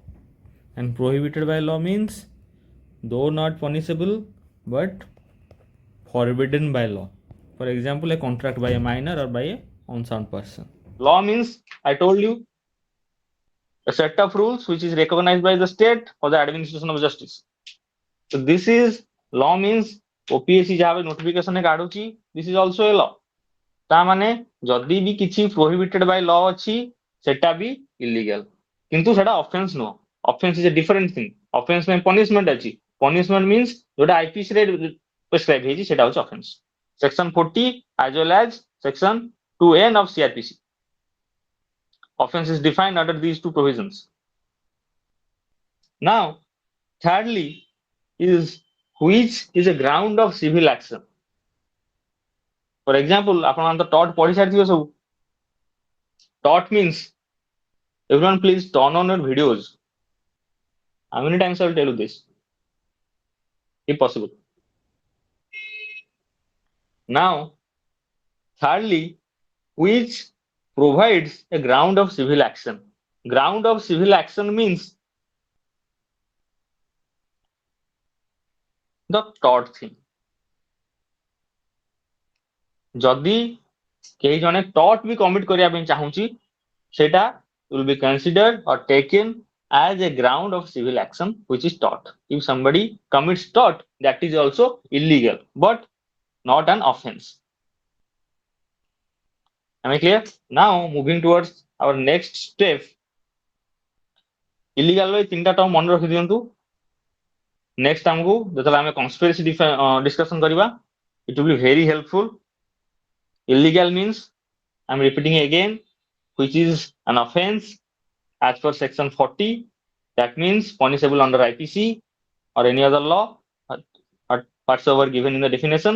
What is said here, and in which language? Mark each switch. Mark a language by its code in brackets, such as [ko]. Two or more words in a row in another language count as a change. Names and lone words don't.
[en] And prohibited by law means though not punishable but forbidden by law. For example, a contract by a minor or by a unsound person. Law means, I told you, a set of rules which is recognized by the state for the administration of justice. So this is law means OPSC [or] ଯାହା notification କାଢୁଛି, [en] this is also a law. [or] ତା ମାନେ ଯଦି ବି କିଛି [en] prohibited by law [or] ଅଛି ସେଟା ବି illegal, କିନ୍ତୁ ସେଟା offense ନୁହଁ. [en] Offense is a different thing. [or] Offense ପାଇଁ punishment ଅଛି. [en] Punishment means [or] ଯୋଉଟା IPC ରେ prescribe ହେଇଛି ସେଟା ହଉଛି offense. [en] Section 40 as well as section 2N of CRPC. Offense is defined under these two provisions. Now, thirdly is which is a ground of civil action. For example, [or] ଆପଣ ତ tort ପଢି ସାରିଥିବେ ସବୁ. [en] Tort means, everyone please turn on your videos. How many times I will tell you this? If possible. Now, thirdly, which provides a ground of civil action. Ground of civil action means the tort thing. [or] ଯଦି କେହି ଜଣେ tort ବି commit କରିବା ପାଇଁ ଚାହୁଁଛି ସେଟା [en] will be considered or taken as a ground of civil action which is tort. If somebody commits tort, that is also illegal but not an offense. Am I clear? Now moving towards our next step. [or] Illegal ର ତିନିଟା ଟର୍ମ ମନେ ରଖି ଦିଅନ୍ତୁ. ନେକ୍ସଟ ଆମକୁ ଯେତେବେଳେ ଆମେ [en] conspiracy discussion [or] କରିବା, [en] it will be very helpful. Illegal means, I'm repeating again, which is an offense as per section 40. That means punishable under IPC or any other law whatsoever given in the definition.